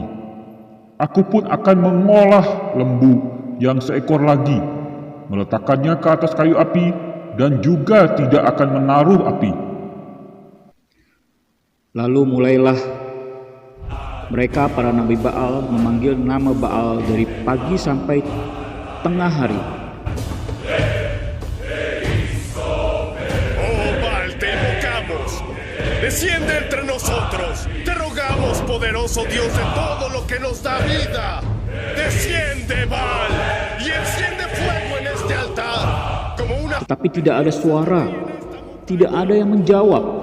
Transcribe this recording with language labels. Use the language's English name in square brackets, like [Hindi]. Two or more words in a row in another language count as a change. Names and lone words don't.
[Indonesian] Aku pun akan mengolah lembu yang seekor lagi, meletakkannya ke atas kayu api, dan juga tidak akan menaruh api." Lalu mulailah mereka para nabi Baal memanggil nama Baal dari pagi sampai tengah hari. [Spanish] Oh Baal, te invocamos. Desciende entre nosotros. Te rogamos, poderoso Dios de todo lo que nos da vida. Desciende, Baal, y enciende fuego en este altar. Como una... [Indonesian] Tetapi tidak ada suara, tidak ada yang menjawab.